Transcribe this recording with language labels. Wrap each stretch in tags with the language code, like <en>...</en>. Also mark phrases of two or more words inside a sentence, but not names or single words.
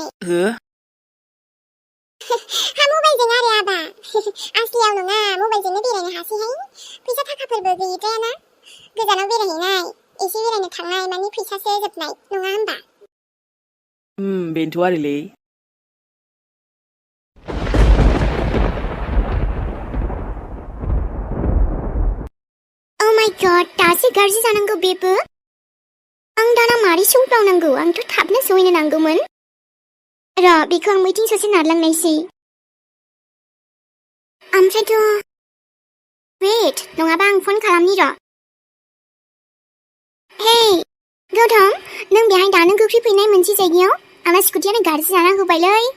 <brx>हो हा मबाइलजों आरो आबा आसलियाव नङा मबाइलजोंनो बेरायनो हासैहाय फैसा थाखाफोरबो गैद्रायाना गोजानाव बेरायहैनाय एसे बेरायनो थांनाय मानि फैसासो जोबनाय नङा होमबा बेनोथ' आरोलै</brx> <en>Oh my god</en> <brx>दासो गाज्रि जानांगौ बेबो आं दाना मारै सौफ्रावनांगौ आंथ' थाबनो सहैनो नांगौमोन र' बेखौ आं बैथिं ससे नारलांनायसै ओमफ्रायथ' वेट नङाबा आं फन खालामनि र' हे गौतम नों बेहाय दानो गोख्रैफैनाय मोनसे जायगायाव आंना स्कुटियानो गाज्रि जाना होबायलै</brx>